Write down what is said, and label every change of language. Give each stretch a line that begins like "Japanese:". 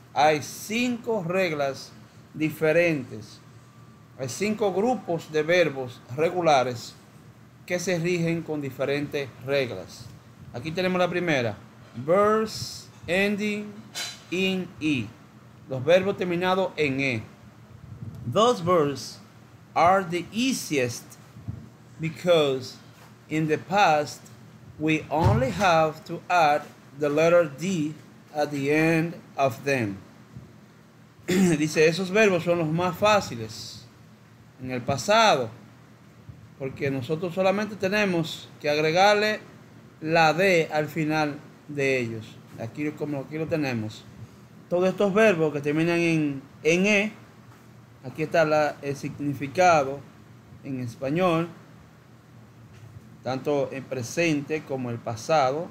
Spanish: Hay 5 reglas diferentes. Hay 5 grupos de verbos regulares que se rigen con diferentes reglas. Aquí tenemos la primera.
English: Verbs ending in e.
Spanish: Los verbos terminados en e.
English: Those verbs are the easiest because in the past we only have to add the letter D at the end of them.
Spanish: Dice, esos verbos son los más fáciles en el pasado, porque nosotros solamente tenemos que agregarle la D al final de ellos. Aquí, como aquí lo tenemos. Todos estos verbos que terminan en E, aquí está el significado en español, tanto el presente como el pasado.